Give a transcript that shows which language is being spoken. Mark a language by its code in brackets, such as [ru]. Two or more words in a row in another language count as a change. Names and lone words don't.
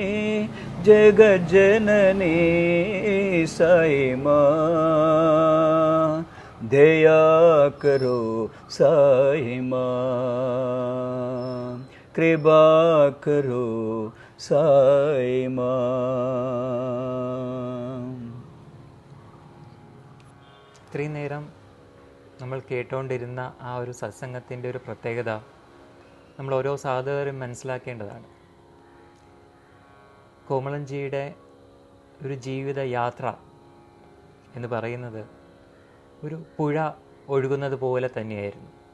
[hi] जगज्जननी साई मां दया करो साई मां कृपा करो साई मां [ml] ഇത്രയും നേരം നമ്മൾ കേട്ടുകൊണ്ടിരുന്ന ആ ഒരു സത്സംഗത്തിൻ്റെ ഒരു പ്രത്യേകത നമ്മൾ ഓരോ സാധകരും മനസ്സിലാക്കേണ്ടതാണ്. കോമളൻജിയുടെ ഒരു ജീവിത യാത്ര എന്ന് പറയുന്നത് ഒരു പുഴ ഒഴുകുന്നത് പോലെ തന്നെയായിരുന്നു.